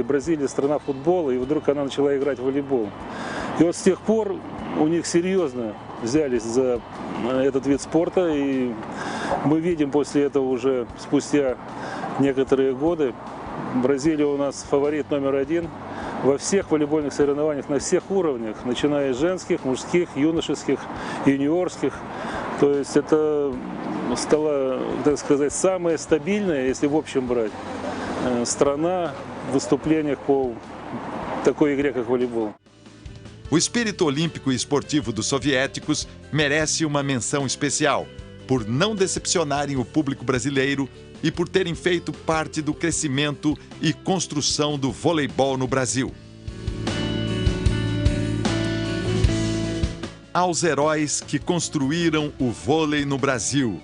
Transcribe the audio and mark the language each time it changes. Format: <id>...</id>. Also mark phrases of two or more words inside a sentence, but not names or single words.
<ru>Бразилия страна футбола, и вдруг она начала играть в волейбол. И вот с тех пор у них серьезно взялись за этот вид спорта, и мы видим после этого уже спустя некоторые годы, Бразилия у нас фаворит номер 1 во всех волейбольных соревнованиях, на всех уровнях, начиная с женских, мужских, юношеских, юниорских. То есть это стала, так сказать, самая стабильная, если в общем brать, страна в выступлениях по такой игре, как волейбол.</ru> <pt>O espírito olímpico e esportivo dos soviéticos merece uma menção especial, por não decepcionarem o público brasileiro e por terem feito parte do crescimento e construção do voleibol no Brasil. Aos heróis que construíram o vôlei no Brasil.</pt>